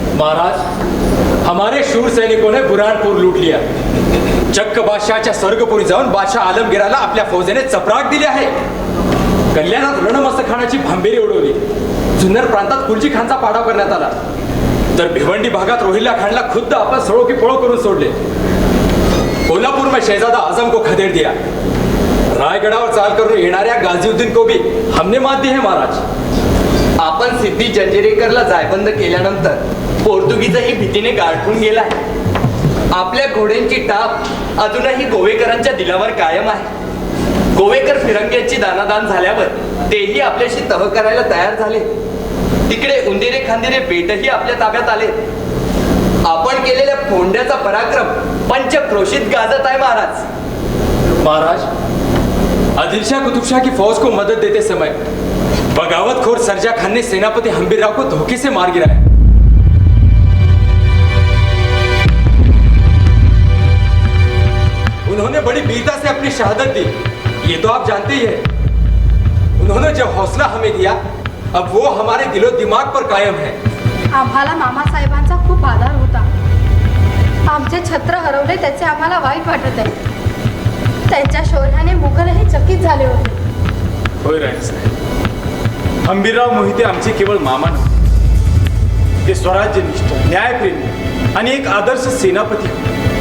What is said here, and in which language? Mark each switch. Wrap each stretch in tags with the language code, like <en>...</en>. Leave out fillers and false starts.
<hi>महाराज, हमारे शूर सैनिकों ने बुरहानपुर लूट लिया.</hi> <mr>चक्क बादशाहच्या स्वर्गपुरी जाऊन बादशाह आलमगीराला आपल्या फौजेने चपराक दिली आहे. कल्याणात रणमस्तखानाची भांबेरी उडवली. जुन्नर प्रांतात कुलजी खानचा पाडाव करण्यात आला. तर भिवंडी भागात रोहिल्ला खानला खुद्द आपण सळो की पळो करून सोडले.</mr> <hi>कोल्हापूर में शहजादा आजम को खदेड़ दिया.</hi> <mr>रायगडावर चाल करून येणाऱ्या</mr> <hi>गाझीउद्दीन को भी हमने मात दी है महाराज.</hi> <mr>आपण सिद्धी जंजिरेकरला जायबंद केल्यानंतर पोर्तुगीजही भीतीने गारठून गेलाय. आपल्या घोड्यांची टाप अजूनही गोवेकरांच्या दिलावर कायम आहे. गोवेकर फिरंग्यांची दानादान झाल्यावर तेही आपल्याशी तह करायला तयार झाले. तिकडे उंदिरे खांदिरे बेटही आपल्या ताब्यात आले. आपण केलेल्या फोंड्याचा पराक्रम पंचक्रोशीत गाजत आहे महाराज.</mr> <hi>महाराज, आदिलशाह कुतुबशाह की फौज को मदद देते समय बगावतखोर सरजा खान ने सेनापति हम्बीरराव को धोखे से मार गिराया. उन्होंने बड़ी वीरता से अपनी शहादत दी, ये तो आप जानते ही हैं. उन्होंने जो हौसला हमें दिया, अब वो हमारे दिलो दिमाग पर कायम है.</hi> <mr>आम्हाला मामासाहेबांचा खूप आधार होता. आमचे छत्र हरवले त्याचे आम्हाला वाईट वाटत आहे. त्यांच्या शौर्याने मुघलही चकित झाले होते. होय राणीसाहेब, हंबीरराव मोहिते आमचे केवळ मामा नव्हते, ते स्वराज्यनिष्ठ, न्यायप्रेमी आणि एक आदर्श सेनापती होते.</mr>